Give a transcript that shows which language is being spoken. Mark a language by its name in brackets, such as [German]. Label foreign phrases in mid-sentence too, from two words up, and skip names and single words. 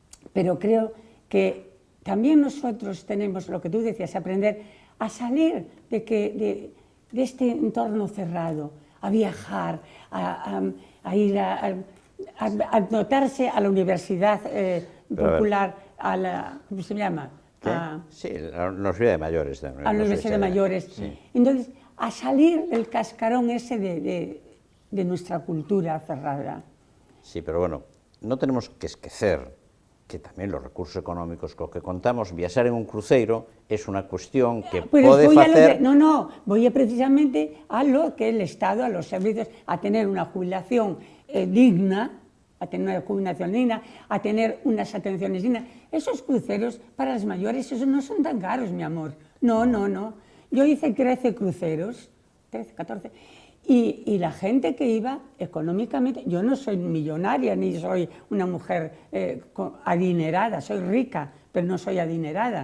[Spanish] Pero creo que también nosotros tenemos, lo que tú decías, aprender a salir de este entorno cerrado, a viajar, a ir a notarse a la universidad popular, a la, ¿cómo se llama? Sí, la Universidad de Mayores. A la Universidad de Mayores. Sí. Entonces, a salir del cascarón ese de nuestra cultura cerrada. Sí, pero bueno, no tenemos que [Galician] esquecer que tamén los recursos económicos co que contamos, viaxar en un cruceiro es unha cuestión que pode facer... [Spanish] Voy precisamente a lo que el Estado, a los servicios, a tener una jubilación digna, a tener unas atenciones dignas. Esos cruceros para las mayores, esos no son tan caros, mi amor. No. Yo hice 13 cruceros, 13, 14, y la gente que iba económicamente, yo no soy millonaria ni soy una mujer adinerada, soy rica, pero no soy adinerada.